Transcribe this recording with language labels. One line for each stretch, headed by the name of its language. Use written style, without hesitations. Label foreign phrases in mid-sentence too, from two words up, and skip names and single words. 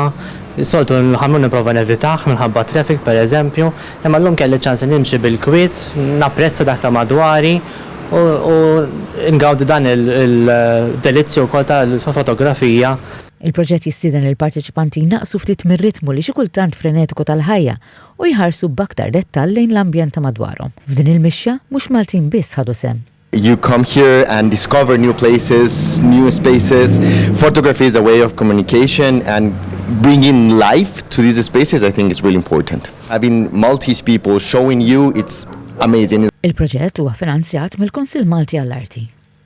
Maltese: Soltu l-ħamrun nipprova nevitaħ minħabba traffic pereżempju, imma llum kelli ċans nimxi bil-kwiet, napprezza dak ta' madwari u ngawdi dan il-delizzju wkoll tal-fotografija. Il-proġett jistieden il-parteċipanti naqsu ftit mir-ritmu li xi kultant frenetiku tal-ħajja u jħarsu b'aktar dettall lejn l-ambjent ta' madwarhom. F'din il-mixja mhux Maltin biss ħadu sem.
English: You come here and discover new places, new spaces. Photography is a way of communication and bringing life to these spaces, I think is really important. Having Maltese people showing you, it's amazing.
Maltese: Il-proġett huwa finanzjat mill-Kunsill Malti għall-Arti.